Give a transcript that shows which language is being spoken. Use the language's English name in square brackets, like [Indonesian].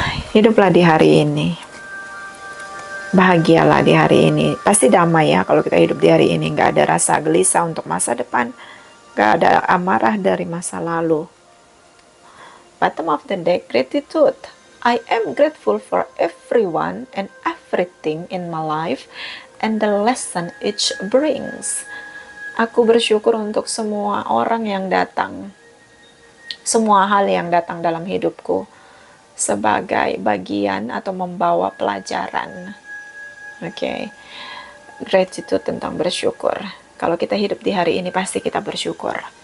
[Indonesian] Hiduplah di hari ini. Bahagialah di hari ini. Pasti damai ya kalau kita hidup di hari ini. Gak ada rasa gelisah untuk masa depan. Gak ada amarah dari masa lalu. [English] Bottom of the deck, gratitude. I am grateful for everyone and everything in my life and the lesson each brings. [Indonesian] Aku bersyukur untuk semua orang yang datang, semua hal yang datang dalam hidupku sebagai bagian atau membawa pelajaran. Oke, gratitude tentang bersyukur. Kalau kita hidup di hari ini pasti kita bersyukur.